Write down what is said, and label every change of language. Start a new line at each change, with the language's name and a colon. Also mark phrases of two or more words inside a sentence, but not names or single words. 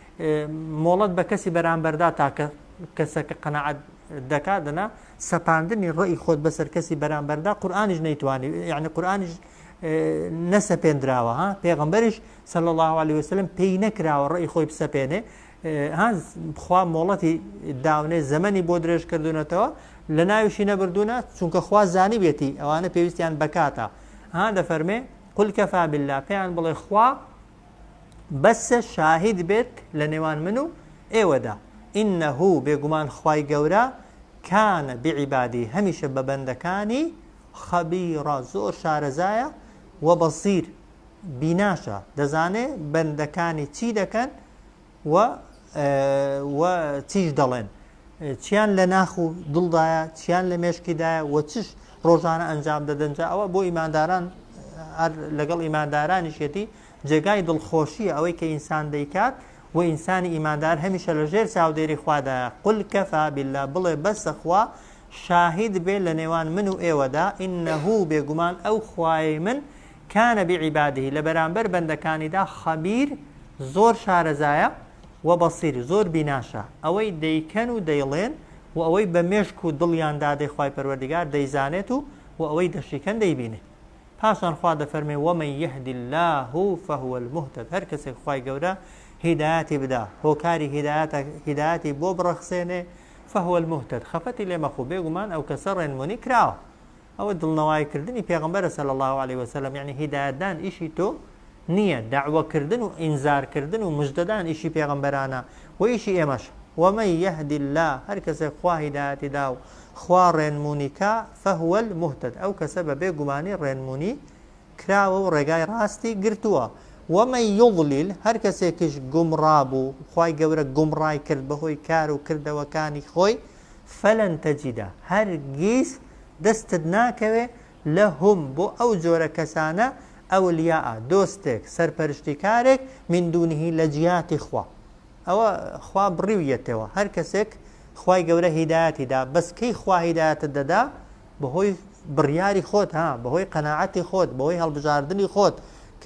Central Kurdish: مۆڵەت بە کەسی بەرامبەردا تاکە کەسەکە قەناعەت دەکات دەنا سەپاندنی ڕێی خۆت بەسەر کەسی بەرامبەردا قورئانیش نەیتوانی یعنی قورئانیش نەسەپێنراوە ها پێغەمبەریش
Arabic: صلی الله عليه وسلم
Central Kurdish: پێی نەکراوە ڕێی خۆی بسەپێنێ ها خوا مۆڵەتی داونێ زەمەنی بۆ درێژ کردوونەتەوە لە ناویشی نەبردوونە چونکە خوا زانی بێتی ئەوانە پێویستیان بکاتە ها دەفەرمێ
Arabic: قل كفى بالله
Central Kurdish: پێیان بڵێ خوا بەسە شاهید بێت لە نێوان من و ئێوەدا إنه بێگومان خوای گەورە
Arabic: کانە بعیبادی
Central Kurdish: هەمیشە بە بەندەکانی خەبیڕە زۆر شارەزایە و بەسیر بیناشە دەزانێ بەندەکانی چی دەکەن و چیش دەڵێن چیان لە ناخ و دڵدایە چیان لە مێشکیدایە و چش ڕۆژانە ئەنجام دەدەنجا ئەوە بۆ ئیمانداران لەگەڵ ئیماندارانیشێتی جێگای دڵخۆشیە ئەوەی کە ئینسان دەیکات و ئینسانی ئیماندار هەمیشە لە ژێر چاودێری خوادایە
Arabic: قل كفى بالله
Central Kurdish: بڵێ بەسە خوا شاهید بێ لە نێوان من و ئێوەدا إنه بێگومان ئەو خوای من
Arabic: کانە بعیبادی
Central Kurdish: لە بەرامبەر بەندەکانیدا خەبیر زۆر شارەزایە و بەسیر زۆر بیناشە ئەوەی دەیکەن و دەیڵێن و ئەوەی بە مێشک و دڵیاندا دەیخوای پەروەردگار دەیزانێت و ئەوەی دەشیکەن دەیبینێ پاشان خوا دەفەرمێ
Arabic: ومن يهد الله فهو المهتد
Central Kurdish: هەر کەسێک خوای گەورە هیدایەتی بدا هۆکاری هیدایەتی بۆ بڕەخسێنێ
Arabic: فهو المهتد
Central Kurdish: خەفەتی لێ مەخوو بێگومان ئەو کەسە ڕێنمونی کراوە ئەوە دڵنەوایکردنی پێغەمبەرە
Arabic: صلی الله عليه وسلم
Central Kurdish: یعنی هیدایەتدان ئیشی تۆ نییە داعوەکردن و ئینزارکردن و مژدەدان ئیشی پێغەمبەرانە و ئیشی ئێمەش
Arabic: ومن يهد الله
Central Kurdish: هەر کەسێک خوا هیدایەتی دا و خوا ڕێنمونی کا
Arabic: فهو المهتد
Central Kurdish: ئەو کەسە بە بێگومانی ڕێنمونی کراوە و ڕێگای ڕاستی گرتووە
Arabic: ومن يضلل
Central Kurdish: هەر کەسێکیش گومڕا بوو خوای گەورە گومڕای کرد بەهۆی کار و کردەوەکانی خۆی
Arabic: فەلەن تەجیدە
Central Kurdish: هەرگیز دەستت ناکەوێ لەهم بۆ ئەو جۆرە کەسانە ئەولیاء دۆستێک سەرپەرشتیکارێک
Arabic: من دونیه
Central Kurdish: لە جیاتی خوا ئەوە خوا بڕیویەتەوە هەر کەسێک خوای گەورە هیدایەتی دا بەس کەی خوا هیدایەتت دەدا بەهۆی بڕیاری خۆت ها بەهۆی قەناعەتی خۆت بەهۆی هەڵبژاردننی خۆت کە